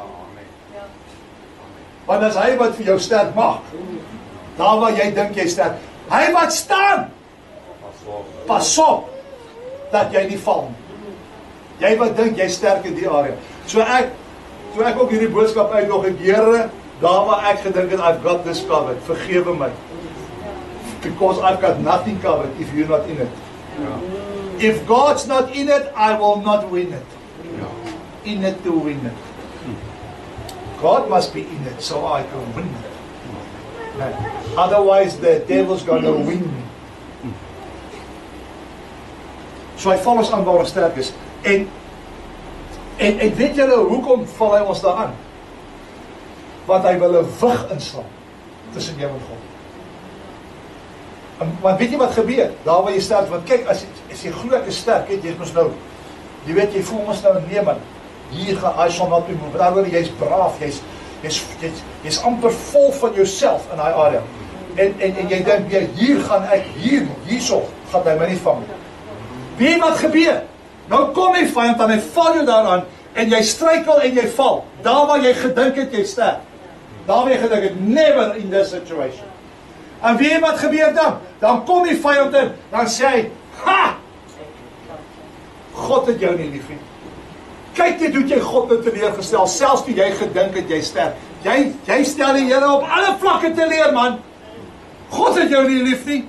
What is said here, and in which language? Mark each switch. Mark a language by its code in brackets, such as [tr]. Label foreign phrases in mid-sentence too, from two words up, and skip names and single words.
[af] Want as hy wat vir jou sterk maak, daar waar jy dink jy sterk, hy wat staan, pas op dat jy nie val nie. Jy wat dink jy sterk in die area. So ek ook hierdie boodskap uit nog 'n Here, daar waar ek gedink het [en] I've got this covered, [af] vergewe my. [en] Because I've got nothing covered if you're not in it. If God's not in it, I will not win it. In it to win it. God must be in it so I can win it. Otherwise the devil's going to win me. [af] So hy val ons aan waar ons sterk is. En weet julle hoekom val hy ons daar aan? Want hy wil 'n wig inslaan tussen jou en God. Want weet jy wat gebeur? Daar waar jy sterk, want kyk, as jy glo ek is sterk, jy mos nou, jy weet, jy voel mos nou, nee man, hier gaan, [en] I shall not be moved. [af] Daaroor, jy's braaf, jy's amper vol van jouself in daai area. En jy dink, hier gaan ek, hierso, gaan hy my nie vang. Weet wat gebeur? Nou kom die vyand en hy val jou daaraan, en jy struikel en jy val. Daar waar jy gedink het, jy sterk. Daar waar jy gedink het, [en] never in this situation. [af] En weet wat gebeur dan? Dan kom die vyand in, dan sê hy, ha! God het jou nie lief nie. Kyk net hoe jy God nou teleurgestel, selfs toe jy gedink het jy sterk. Jy stel die Here op alle vlakke teleur, man. God het jou nie lief nie.